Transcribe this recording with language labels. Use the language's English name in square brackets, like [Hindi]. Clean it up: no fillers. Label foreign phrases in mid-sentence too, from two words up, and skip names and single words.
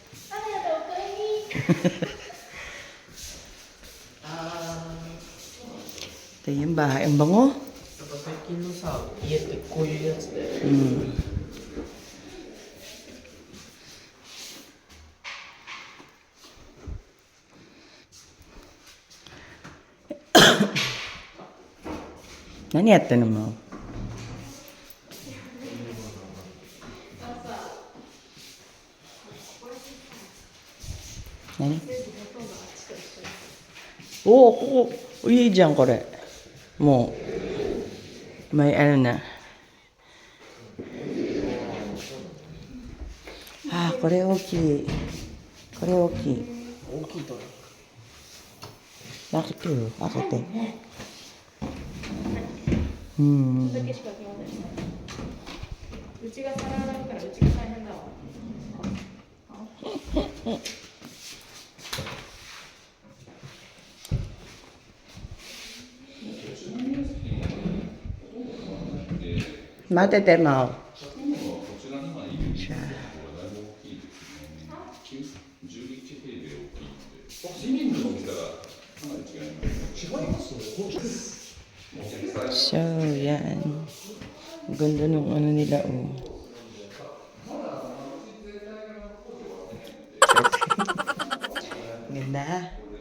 [Filipino] Ito yung bahay. Ang bango. [Japanese] 何やってるの? Nani? Oh,いいじゃんこれ。 [Filipino] もう may ano na. [Japanese] Ah, これ大きい。これ大きい。大きいと。開けてよ、開けて。うん。うちが皿洗うからうちが大変だわ。待ってても。So, yan. [Filipino] Ang ganda ng ano nila, oh. Ganda.